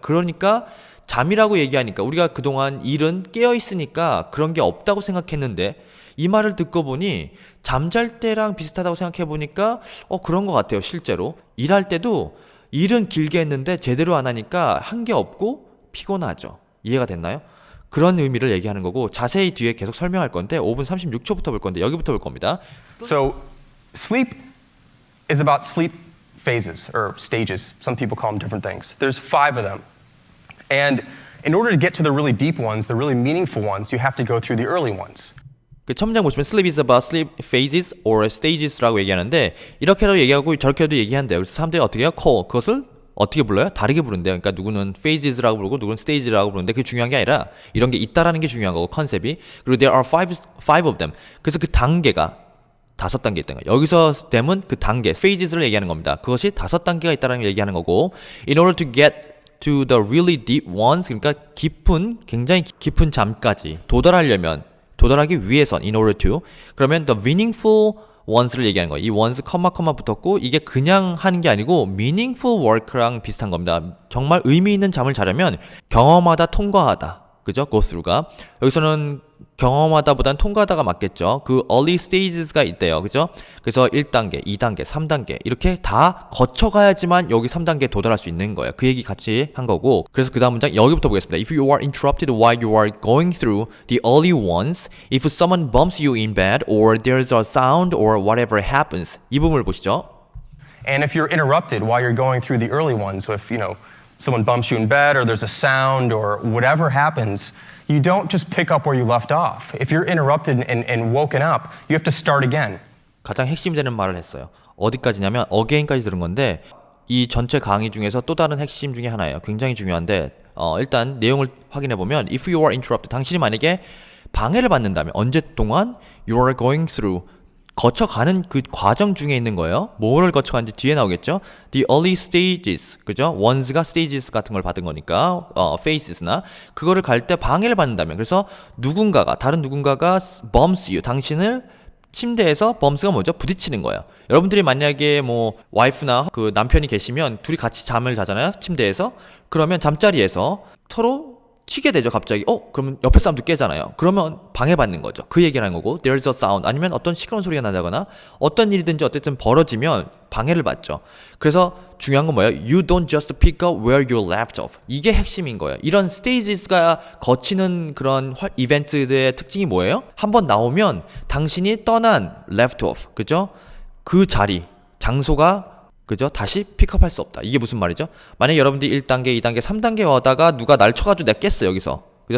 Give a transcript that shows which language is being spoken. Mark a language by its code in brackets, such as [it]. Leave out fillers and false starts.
[ko] 그러니까 잠이라고 얘기하니까 우리가 그동안 일은 깨어 있으니까 그런 게 없다고 생각했는데 이 말을 듣고 보니 잠잘 때랑 비슷하다고 생각해 보니까 그런 것 같아요. 실제로 일할 때도 일은 길게 했는데 제대로 안 하니까 한 게 없고 피곤하죠. 이해가 됐나요? 그런 의미를 얘기하는 거고 자세히 뒤에 계속 설명할 건데 5분 36초부터 볼 건데 여기부터 볼 겁니다. [en] So, sleep is about sleep phases or stages. Some people call them different things. There's 5 of them. And in order to get to the really deep ones, the really meaningful ones, you have to go through the early ones. [ko] 그 첨장 보시면 [en] sleep is about sleep phases or stages [ko] 라고 얘기하는데 이렇게도 얘기하고 저렇게도 얘기한대요. 그래서 사람들이 어떻게 해요? 그것을 어떻게 불러요? 다르게 부른대요. 그러니까 누구는 phases라고 부르고 누구는 stages라고 부르는데 그게 중요한 게 아니라 이런 게 있다라는 게 중요한 거고 컨셉이. [en] 그리고 there are five of them. [ko] 그래서 그 단계가 5단계 있다는 거예요. 여기서 them은 그 단계, phages를 얘기하는 겁니다. 그것이 5단계가 있다는 걸 얘기하는 거고 [en] in order to get to the really deep ones [ko] 그러니까 굉장히 깊은 잠까지 도달하기 위해선 in order to 그러면 [en] the meaningful ones [ko] 를 얘기하는 거예요. 이 ones 컴마 붙었고 이게 그냥 하는 게 아니고 meaningful work랑 비슷한 겁니다. 정말 의미 있는 잠을 자려면 경험하다 통과하다. 그죠? go through가 여기서는 경험하다보단 통과하다가 맞겠죠. 그 early stages가 있대요. 그죠? 그래서 1단계, 2단계, 3단계 이렇게 다 거쳐가야지만 여기 3단계에 도달할 수 있는 거예요. 그 얘기 같이 한 거고 그래서 그 다음 문장 여기부터 보겠습니다. [en] If you are interrupted while you are going through the early ones, if someone bumps you in bed or there's a sound or whatever happens [ko] 이 부분을 보시죠. [en] And if you're interrupted while you're going through the early ones, so if, someone bumps you in bed or there's a sound or whatever happens, you don't just pick up where you left off. If you're interrupted and woken up, you have to start again. [ko] 가장 핵심 되는 말을 했어요. 어디까지냐면 again까지 들은 건데 이 전체 강의 중에서 또 다른 핵심 중에 하나예요. 굉장히 중요한데 일단 내용을 확인해 보면 [en] if you are interrupted [ko] 당신이 만약에 방해를 받는다면 언제 동안 [en] you are going through [ko] 거쳐가는 그 과정 중에 있는 거예요. 뭐를 거쳐가는지 뒤에 나오겠죠. [en] The early stages, [ko] 그죠? ones가 stages 같은 걸 받은 거니까 phases나 그거를 갈 때 방해를 받는다면 그래서 다른 누군가가 [en] bumps you, [ko] 당신을 침대에서 bumps가 뭐죠? 부딪히는 거예요. 여러분들이 만약에 뭐 와이프나 그 남편이 계시면 둘이 같이 잠을 자잖아요. 침대에서. 그러면 잠자리에서 서로 치게 되죠. 갑자기 그러면 옆에 사람도 깨잖아요. 그러면 방해받는 거죠. 그 얘기를 하는 거고 [en] there's a sound [ko] 아니면 어떤 시끄러운 소리가 나다거나 어떤 일이든지 어쨌든 벌어지면 방해를 받죠. 그래서 중요한 건 뭐예요? [en] You don't just pick up where you left off. [ko] 이게 핵심인 거예요. 이런 stages가 거치는 그런 이벤트들의 특징이 뭐예요? 한번 나오면 당신이 떠난 [en] left off, [ko] 그죠? 그 자리, 장소가 그죠? 다시 픽업할 수 없다. 이게 무슨 말이죠? 만약에 여러분들이 1단계, 2단계, 3단계 오다가 누가 날 쳐가지고 내가 깼어 여기서. 그죠?